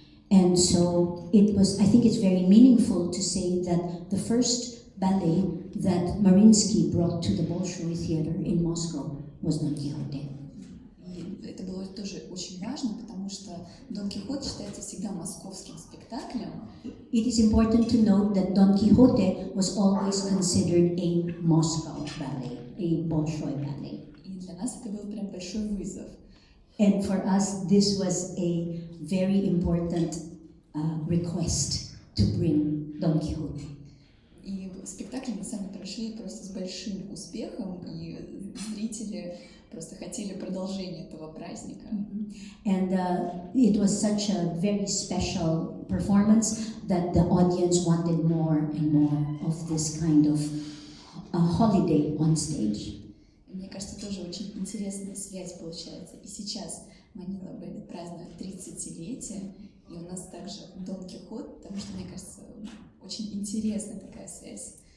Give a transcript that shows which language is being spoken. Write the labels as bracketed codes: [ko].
[en] And so it was, I think it's very meaningful to say that the first ballet that Mariinsky brought to the Bolshoi Theater in Moscow was Don Quixote. [ru] И это было тоже очень важно, потому что Дон Кихот считается всегда московским спектаклем. [en] It is important to note that Don Quixote was always considered a Moscow ballet, a Bolshoi ballet. [ru] И для нас это был прям большой вызов. [en] And for us, this was a very important request to bring Don Quixote. [ru] И спектакль мы сами прошли просто с большим успехом, и зрители просто хотели продолжения этого праздника. [en] And it was such a very special performance that the audience wanted more and more of this kind of holiday on stage. [ru] Мне кажется, тоже очень интересная связь получается. И сейчас Манила Балет празднует 30-летие, и у нас также Дон Кихот, потому что, мне кажется, очень интересная такая связь.